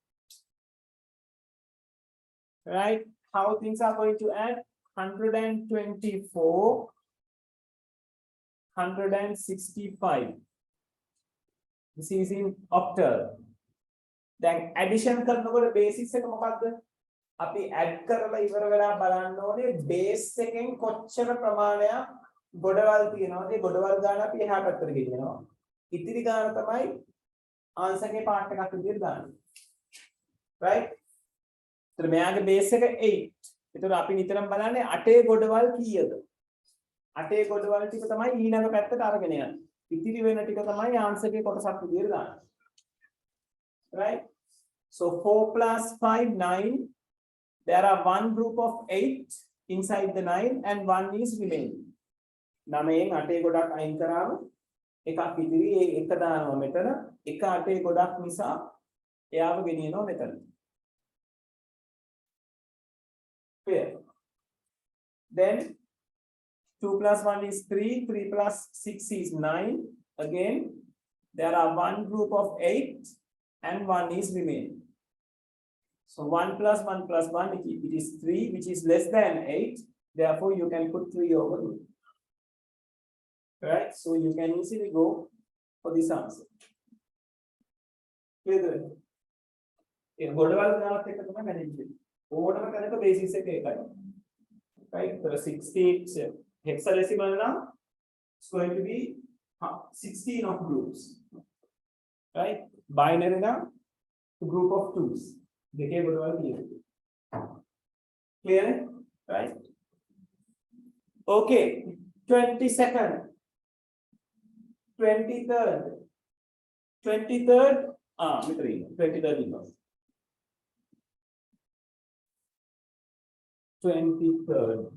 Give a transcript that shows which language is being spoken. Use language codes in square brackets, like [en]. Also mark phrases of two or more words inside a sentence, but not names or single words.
[en] Right? How things are going to add? 124, 165. This is in octal. Then addition [si] කරනකොට basics එක මොකක්ද? අපි add කරලා ඉවර වෙලා බලන්න ඕනේ base එකෙන් කොච්චර ප්‍රමාණයක් ගොඩවල් තියෙනවද? ඒ ගොඩවල් ගන්න අපි එහා පැත්තට ගෙනියනවා. ඉතිරි ගාන තමයි answer එකේ part එකක් විදිහට දාන්නේ. Right? ඒතර මෙයාගේ base එක 8. ඒතර අපි නිතරම බලන්නේ 8 ගොඩවල් කීයද? 8 ගොඩවල් ටික තමයි ඊළඟ පැත්තට අරගෙන යන්නේ. ඉතිරි වෙන ටික තමයි answer එකේ කොටසක් විදිහට දාන්නේ. [en] Right? So 4 plus 5, 9. There are one group of 8 inside the 9 and one is remaining. [si] 9න් 8 ගොඩක් අයින් කරාම එකක් ඉතිරි ඒ එක දානවා මෙතන. එක 8 ගොඩක් නිසා එයාව ගෙනියනවා මෙතන. [en] Clear? Then 2 plus 1 is 3. 3 plus 6 is 9. Again, there are one group of 8 and one is remaining. So 1 plus 1 plus 1, it is 3, which is less than 8. Therefore, you can put 3 over here. Right? So you can easily go for this answer. Clear? [si] ගොඩවල් දානත් එක තමයි manage වෙන්නේ. ඕනම කෙනෙක් බේසිස් එක එකයි. [en] Right? So 16 hexadecimal now it's going to be 16 of groups. Right? Binary now, a group of 2s. [si] දෙකේ ගොඩවල් තියෙනවා. [en] Clear? Right? Okay. 22nd. 23rd. 23rd. [si] මෙතන ඉන්න. 23rd ඉන්නවා. [en] 23rd.